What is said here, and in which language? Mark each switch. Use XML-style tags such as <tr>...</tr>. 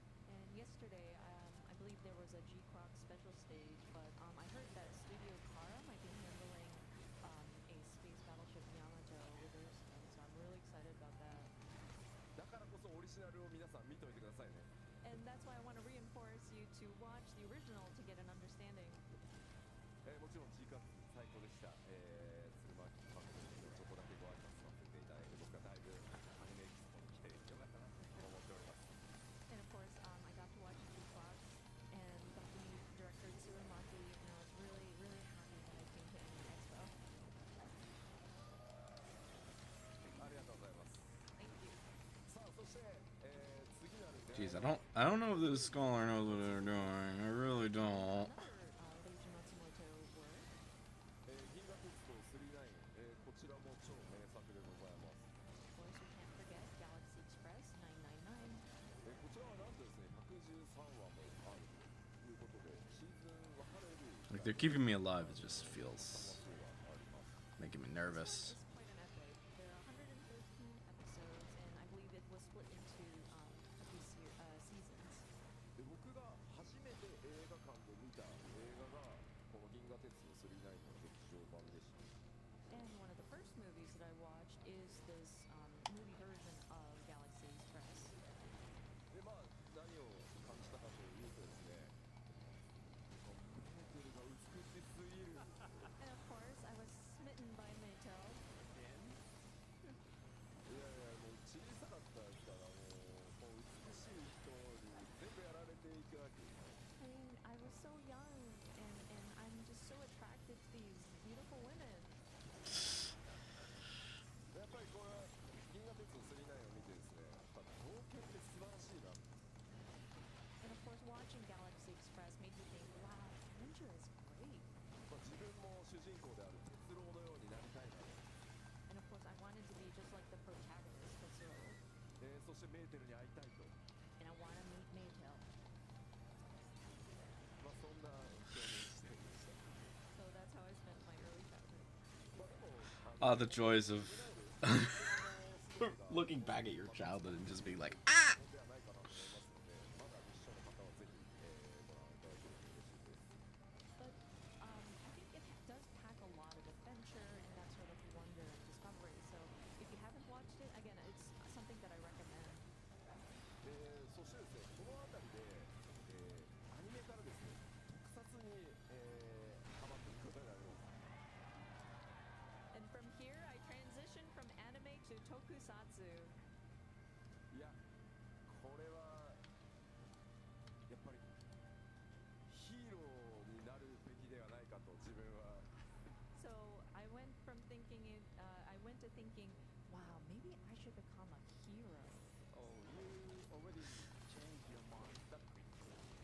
<en>And yesterday, I believe there was a G-Croc special stage, but I heard that Studio Kara might be handling a space battleship Yamato with their spin, so I'm really excited about that.</en> <ja>だからこそオリジナルを皆さん見といてくださいね。</ja> <en>And that's why I want to reinforce you to watch the original to get an understanding.</en> <ja>もちろん G カッツ最高でした。鶴巻監督にちょっとだけご挨拶させていただいて、僕はだいぶアニメエキスポに来てよかったなと思っております。</ja> <en>And of course, I got to watch G-Croc and got to meet director Tsurumaki, and I was really, really happy that I came to Anime Expo.</en> <ja>ありがとうございます。</ja> <en>Thank you.</en> <ja>さあそして、次なる</ja> <en>Jeez, I don't know if this scholar knows what they're doing. I really don't. Another Leiji Matsumoto work.</en> <ja>銀河鉄道999、こちらも超名作でございます。</ja> <en>Of course, we can't forget Galaxy Express 999.</en> <ja>こちらはなんとですね、113話もあるということで、シーズン分かれる</ja> <en>Like they're keeping me alive. It just feels</en> <ja>話数があります。</ja> <en>making me nervous. It's quite an epic. There are 113 episodes, and I believe it was split into a few seasons.</en> <ja>で僕が初めて映画館で見た映画がこの銀河鉄道999の劇場版でした。</ja> <en>And one of the first movies that I watched is this movie version of Galaxy Express.</en> <ja>でまあ何を感じたかというとですね、メーテルが美しすぎる。</ja> <en>And of course, I was smitten by Maytel.</en> <ja>いやいやもう小さかったですからもう美しい人に全部やられていくわけです。</ja> <en>I mean, I was so young, and I'm just so attracted to these beautiful women.</en> <ja>やっぱりこれは銀河鉄道999を見てですね、やっぱ冒険って素晴らしいな。</ja> <en>And of course, watching Galaxy Express made me think, wow, adventure is great.</en> <ja>まあ、自分も主人公である鉄郎のようになりたいなと、</ja> <en>And of course, I wanted to be just like the protagonist, Tetsuo.</en> <ja>そしてメーテルに会いたいと、</ja> <en>And I want to meet Maytel.</en> <ja>まあ、そんな少年時代でした。</ja> <en>So that's how I spent my early childhood.</en> <ja>まあでも</ja> <en>Ah, the joys of</en> <ja>ストーリーが</ja> <en>looking back at your childhood and just being like,</en> <ja>ではないかなと思いますので、まだ未視聴の方はぜひ、ご覧いただけると嬉しいです。</ja> <en>But I think it does pack a lot of adventure and that sort of wonder and discovery. So if you haven't watched it, again, it's something that I recommend.</en> <ja>そしてですね、この辺りで、アニメからですね、特撮に、ハマっていくことになります。</ja> <en>And from here, I transitioned from anime to tokusatsu.</en> <ja>いや、これはやっぱりヒーローになるべきではないかと自分は。</ja> <en>So I went to thinking, wow, maybe I should become a hero. Oh, you already changed your mind that quickly.</en>